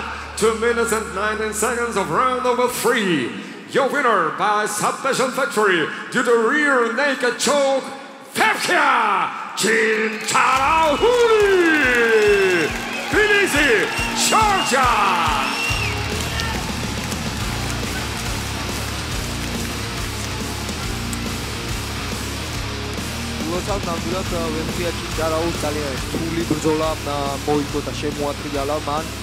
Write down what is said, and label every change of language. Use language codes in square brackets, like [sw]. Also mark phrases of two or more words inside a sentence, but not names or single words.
[en] 2 minutes and 19 seconds of round number 3. Your winner by submission victory due to rear naked choke, Vebkhia Cchincharauli! Tbilisi, Georgia! [ka] ლოცავ ნამდვილად ვებხია ჭინჭარაულს ძალიან რთული ბრძოლა მოიგო და შემოატრიალა მან.